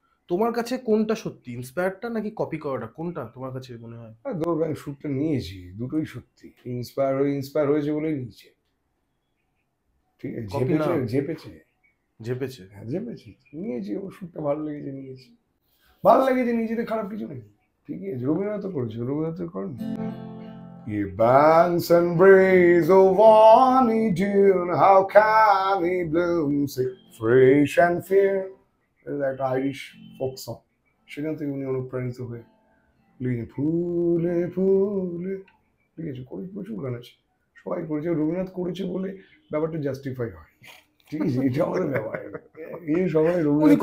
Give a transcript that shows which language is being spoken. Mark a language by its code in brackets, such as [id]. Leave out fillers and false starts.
[bn] তোমার কাছে কোনটা সত্যি, ইন্সপায়ারটা নাকি কপি করাটা, কোনটা তোমার কাছে মনে হয়? ধরো আমি সুরটা নিয়েছি, দুটোই সত্যি, ইন্সপায়ার হয়েছে বলেই নিয়েছে, ঠিক আছে? Copy না। ঝেপেছে ঝেপেছে। হ্যাঁ, ঝেপেছি, নিয়েছি, ওর সুরটা ভালো লেগেছে নিয়েছি, ভালো লেগেছে নিজেতে, খারাপ কিছু নেই, ঠিকই আছে। রবীন্দ্রনাথ করেছে, রবীন্দ্রনাথ করেন [en] He banks and breeze of bonny June, how can he bloom so fresh and fair? [bn] একটা আইরিশ ফোক সং, সেখান থেকে উনি অনুপ্রাণিত হয়ে লিখেছেন ফুলে ফুলে, ঠিক আছে? প্রচুর গান আছে, সবাই করেছে, রবীন্দ্রনাথ করেছে বলে ব্যাপারটা জাস্টিফাই হয়, ঠিক আছে? এটা আমাদের ব্যাপার, এই সবাই উনি রবীন্দ্রনাথ